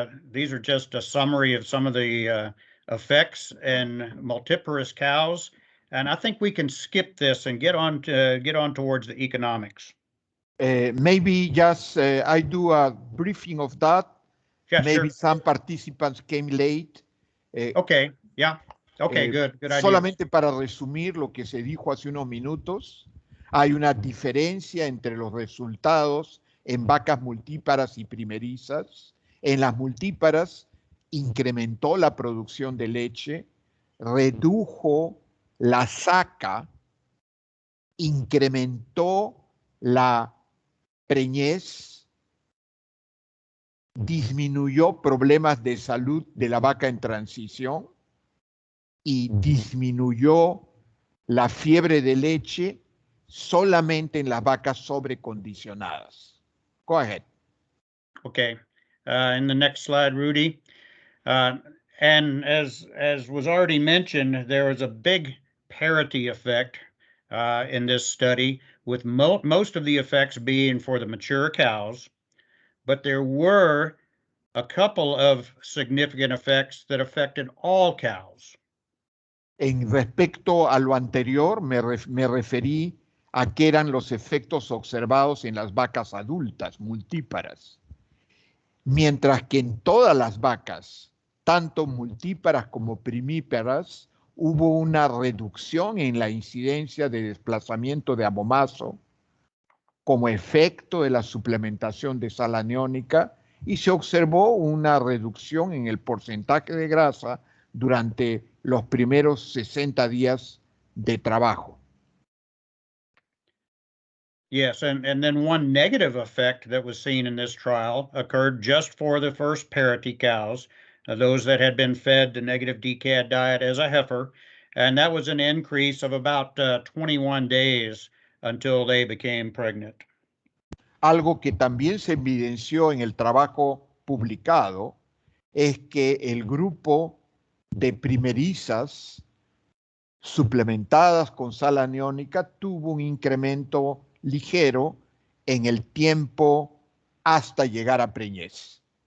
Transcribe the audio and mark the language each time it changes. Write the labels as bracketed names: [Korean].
[English] These are just a summary of some of the effects in multiparous cows, and I think we can skip this and get on towards the economics. Maybe just I do a briefing of that. Yeah, Maybe sure. some participants came late. Okay, yeah. Okay, good idea. [Spanish] Solamente para resumir lo que se dijo hace unos minutos, hay una diferencia entre los resultados en vacas multíparas y primerizas. En las multíparas incrementó la producción de leche, redujo la saca, incrementó la preñez, disminuyó problemas de salud de la vaca en transición y disminuyó la fiebre de leche solamente en las vacas sobrecondicionadas. [English] Go ahead. Okay. In the next slide, Rudy. And as was already mentioned, there was a big parity effect in this study, with most of the effects being for the mature cows, but there were a couple of significant effects that affected all cows. [Spanish] En respecto a lo anterior, me referí a que eran los efectos observados en las vacas adultas, multíparas. Mientras que en todas las vacas, tanto multíparas como primíparas, hubo una reducción en la incidencia de desplazamiento de abomazo como efecto de la suplementación de sal aniónica y se observó una reducción en el porcentaje de grasa durante los primeros 60 días de trabajo. [English] Yes, and then one negative effect that was seen in this trial occurred just for the first parity cows, those that had been fed the negative DCAD diet as a heifer, and that was an increase of about 21 days until they became pregnant. [Spanish] Algo que también se evidenció en el trabajo publicado es que el grupo de primerizas suplementadas con sal aniónica tuvo un incremento ligero en el tiempo hasta llegar a preñez.